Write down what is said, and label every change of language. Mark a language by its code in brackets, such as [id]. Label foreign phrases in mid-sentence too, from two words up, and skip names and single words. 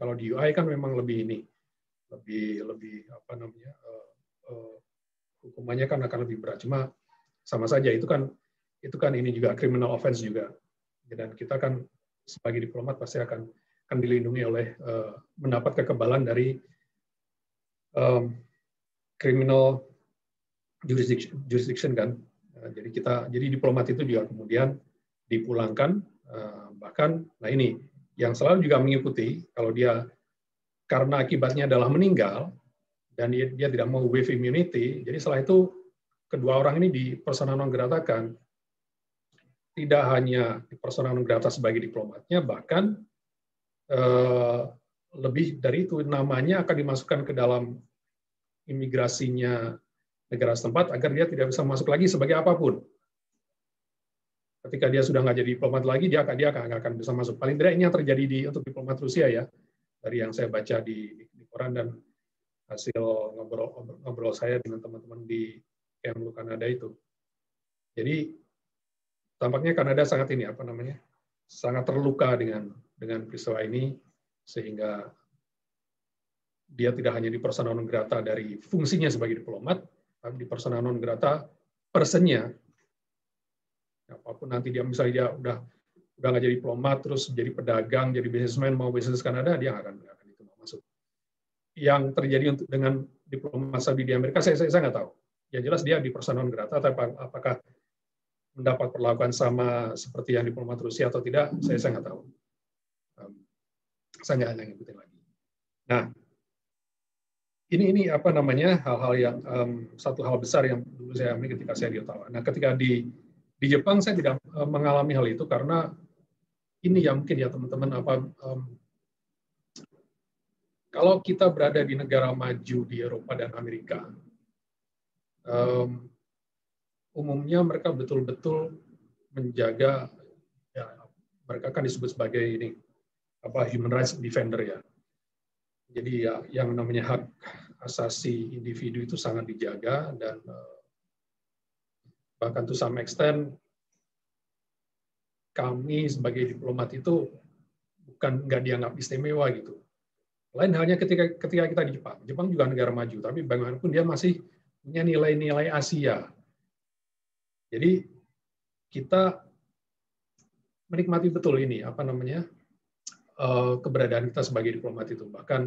[id] Kalau DUI kan memang lebih hukumannya kan akan lebih berat. Cuma sama saja itu kan ini juga [en] criminal offense [id] juga. Dan kita kan sebagai diplomat pasti akan dilindungi oleh mendapat kekebalan dari [en] criminal jurisdiction [id] kan. Jadi diplomat itu juga kemudian dipulangkan. Bahkan, nah ini yang selalu juga mengikuti, kalau dia karena akibatnya adalah meninggal, dan dia tidak mau [en] waive immunity, [id] jadi setelah itu kedua orang ini di [la] persona non gratakan, [id] tidak hanya di [la] persona non grata [id] sebagai diplomatnya, bahkan lebih dari itu, namanya akan dimasukkan ke dalam imigrasinya negara setempat agar dia tidak bisa masuk lagi sebagai apapun. Ketika dia sudah nggak jadi diplomat lagi, dia akan bisa masuk. Paling tidak ini yang terjadi untuk diplomat Rusia ya, dari yang saya baca di koran dan hasil ngobrol saya dengan teman-teman di Kamloops Kanada itu. Jadi tampaknya Kanada sangat sangat terluka dengan peristiwa ini, sehingga dia tidak hanya di [la] persona non grata [id] dari fungsinya sebagai diplomat, tapi di [la] persona non grata [id] personnya. Apapun nanti dia misalnya dia udah nggak jadi diplomat, terus jadi pedagang, jadi businessman, mau bisnis Kanada, dia akan itu masuk. Yang terjadi dengan diplomat Saudi di Amerika, saya nggak tahu. Yang jelas dia di [la] persona non grata, [id] tapi apakah mendapat perlakuan sama seperti yang diplomat Rusia atau tidak, saya nggak tahu. Saya nggak ngikutin lagi. Nah, ini hal-hal yang satu hal besar yang dulu saya alami ketika saya di Ottawa. Nah, ketika di Jepang saya tidak mengalami hal itu karena ini ya mungkin ya teman-teman kalau kita berada di negara maju di Eropa dan Amerika, umumnya mereka betul-betul menjaga, ya, mereka kan disebut sebagai [en] human rights defender [id] ya. Jadi ya yang namanya hak asasi individu itu sangat dijaga, dan bahkan [en] to some extent [id] kami sebagai diplomat itu nggak dianggap istimewa gitu. Lain halnya ketika kita di Jepang. Jepang juga negara maju, tapi bagaimanapun dia masih punya nilai-nilai Asia. Jadi kita menikmati betul ini keberadaan kita sebagai diplomat itu.